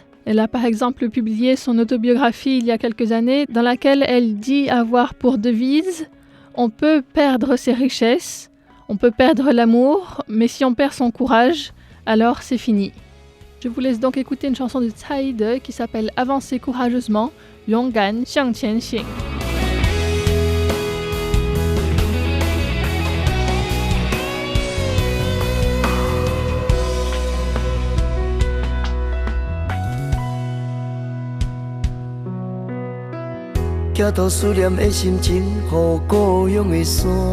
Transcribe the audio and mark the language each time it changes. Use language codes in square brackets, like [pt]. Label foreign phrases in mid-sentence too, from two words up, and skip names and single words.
[fr] Elle a par exemple publié son autobiographie il y a quelques années, dans laquelle elle dit avoir pour devise « On peut perdre ses richesses, on peut perdre l'amour, mais si on perd son courage, alors c'est fini ». Je vous laisse donc écouter une chanson de Tsai De qui s'appelle « Avancer courageusement », « Yonggan Xiang Qian Xing ». [zh] 寄托思念的心情，予故乡的山。